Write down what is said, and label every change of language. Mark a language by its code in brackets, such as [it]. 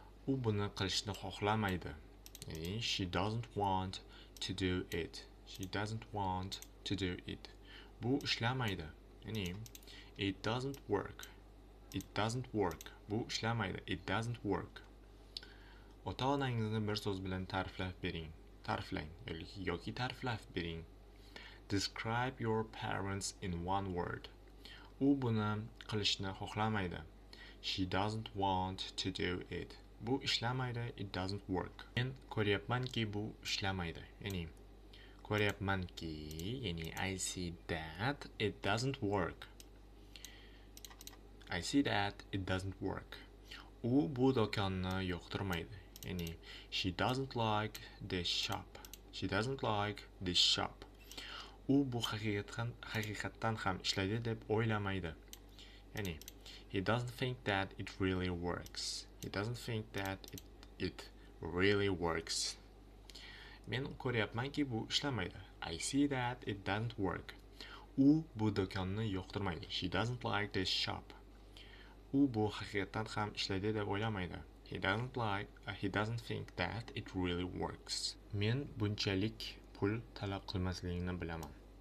[uz] U buni qilishni xohlamaydi. [en] Ya'ni she doesn't want to do it. She doesn't want to do it. [uz] Bu ishlamaydi. [en] Ya'ni it doesn't work. It doesn't work. [uz] Bu ishlamaydi. [en] It doesn't work. [uz] Ota-onangizni bir so'z bilan ta'riflab bering. Ta'riflang yoki ta'riflab bering. [en] Describe your parents in one word. [uz] U buni qilishni xohlamaydi. [en] She doesn't want to do it. [uz] Bu ishlamaydi. [en] It doesn't work. [uz] Men ko'ryapmanki bu ishlamaydi. Ya'ni ko'ryapmanki, ya'ni [en] I see that it doesn't work. I see that it doesn't work. [uz] U bu do'konni yoqtirmaydi. [en] Ya'ni she doesn't like this shop. She doesn't like this shop. [uz] U bu haqiqatan ham ishlaydi deb o'ylamaydi. [en] Ya'ni he doesn't think that it really works. He doesn't think that it really works. [uz] Men ko'ryapmanki bu ishlamaydi. [en] I see that it doesn't work. [uz] U bu do'konni yoqtirmaydi. [en] She doesn't like this shop. [uz] U bu haqiqatan ham ishlaydi deb o'ylamaydi. [en] He doesn't think that it really works. [uz] Men bunchalik pul talab qilmasligini bilaman.